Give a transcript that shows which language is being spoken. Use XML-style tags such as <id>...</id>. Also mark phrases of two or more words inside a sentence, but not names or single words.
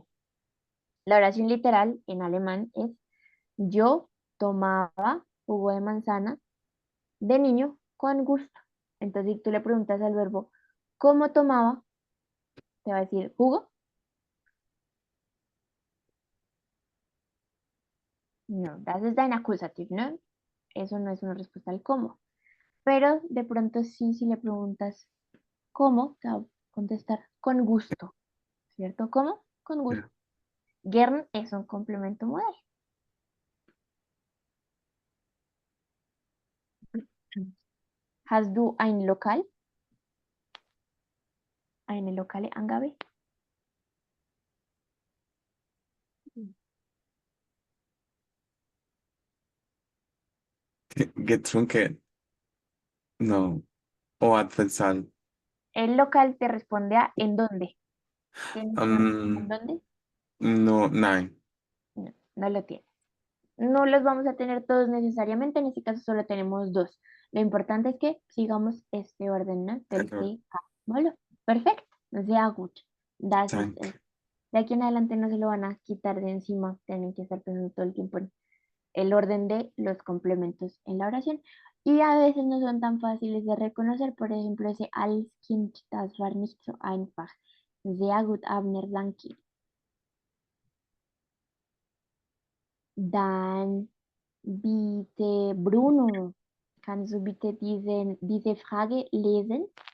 <es>La oración literal en alemán es yo tomaba jugo de manzana de niño con gusto. Entonces, si tú le preguntas al verbo cómo tomaba, te va a decir jugo. No,</es> <de>das ist ein Akkusativ,</de> <es>¿no? Eso no es una respuesta al cómo. Pero de pronto sí, si le preguntas cómo, te va a contestar con gusto, ¿cierto? ¿Cómo? Con gusto. Gern es un complemento modal.</es> <de>Hast du ein Lokal? Eine lokale Angabe? Getrunken,</de> <es>no, o Apfelsalz. El local te responde a ¿en dónde? ¿Tienes una respuesta en Mm, dónde? no, nein. No, no lo tienes. No los vamos a tener todos necesariamente, en este caso solo tenemos dos. Lo importante es que sigamos este orden, ¿no? Del Error. sí a Bueno, perfecto.</es> <de>Sehr gut. Das ist Danke.</de> <es>es. De aquí en adelante no se lo van a quitar de encima. Tienen que estar pensando todo el tiempo en el orden de los complementos en la oración. Y a veces no son tan fáciles de reconocer. Por ejemplo, ese</es> <de>als Kind, das war nicht so einfach. Sehr gut, Abner, danke. Dann bitte, Bruno, kannst du bitte diese Frage lesen?</de>